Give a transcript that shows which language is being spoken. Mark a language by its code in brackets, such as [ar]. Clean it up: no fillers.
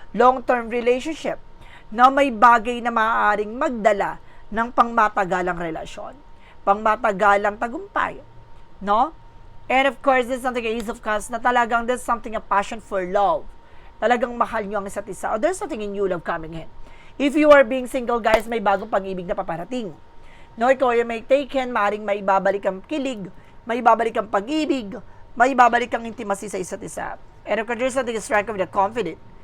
[en] Long-term relationship, [tl] na may bagay na maaaring magdala ng pangmatagalang relasyon, pangmatagalang tagumpay. No? [en] And of course, there's something, Ace of Cups, [tl] na talagang [en] there's something, a passion for love. [tl] Talagang mahal nyo ang isa't isa. [en] Or there's something in new love coming in. If you are being single, guys, [tl] may bagong pag-ibig na paparating. No, ikaw ay may taken, maaaring may babalik ang kilig, may babalik ang pag-ibig, may babalik ang intimacy sa isa't isa. [en] And of course, there's something, strike of the confident.